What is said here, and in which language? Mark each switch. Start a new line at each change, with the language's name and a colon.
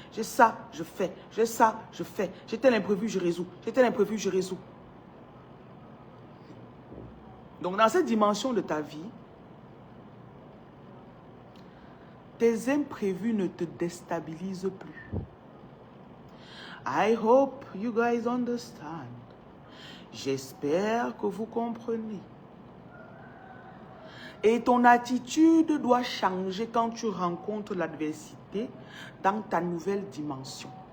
French: J'ai ça, je fais. J'ai ça, je fais. J'ai tel imprévu, je résous. J'ai tel imprévu, je résous. Donc, dans cette dimension de ta vie, tes imprévus ne te déstabilisent plus.
English: I hope you guys understand.
French: J'espère que vous comprenez. Et ton attitude doit changer quand tu rencontres l'adversité dans ta nouvelle dimension.